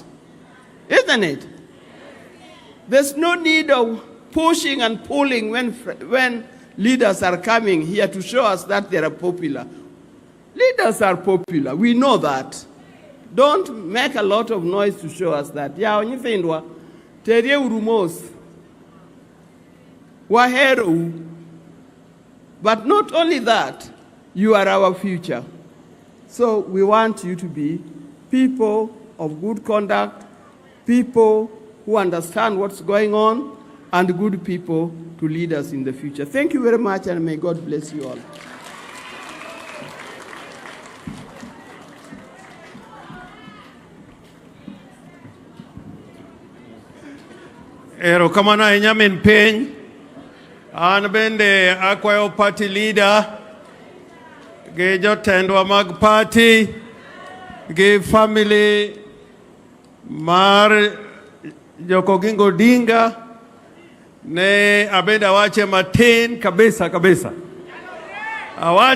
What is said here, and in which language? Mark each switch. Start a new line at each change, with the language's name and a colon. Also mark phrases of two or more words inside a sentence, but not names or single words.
English: Isn't it? There's no need of pushing and pulling when leaders are coming here to show us that they are popular. Leaders are popular. We know that. don't make a lot of noise to show us that.
Luo (Kenya and Tanzania): Ya onyithindwa, terie urumos, wahero.
English: But not only that, you are our future. So we want you to be people of good conduct, people who understand what's going on, and good people to lead us in the future. Thank you very much, and may God bless you all.
Luo (Kenya and Tanzania): Erokamano ahinya min piny. An bende akwayo
English: party leader
Luo (Kenya and Tanzania): gi jotendwa mag party gi family mar Oburu Odinga ne abeda wache matin kabisa.